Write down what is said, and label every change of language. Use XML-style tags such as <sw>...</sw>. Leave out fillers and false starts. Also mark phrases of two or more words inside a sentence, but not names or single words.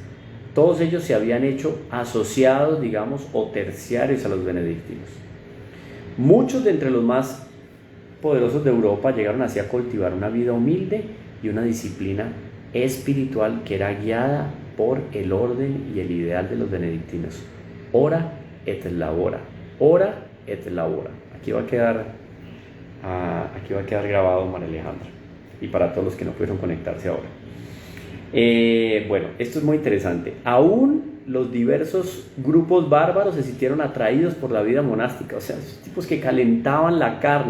<es>Todos ellos se habían hecho asociados, digamos, o terciarios a los benedictinos. Muchos de entre los más poderosos de Europa llegaron así a cultivar una vida humilde y una disciplina espiritual que era guiada por el orden y el ideal de los benedictinos.</es> <la>Ora et labora, ora et labora.</la> <es>Aquí va a quedar grabado, María Alejandra, y para todos los que no pudieron conectarse ahora. Bueno, esto es muy interesante. Aún los diversos grupos bárbaros se sintieron atraídos por la vida monástica, o sea, esos tipos que calentaban la carne.</es>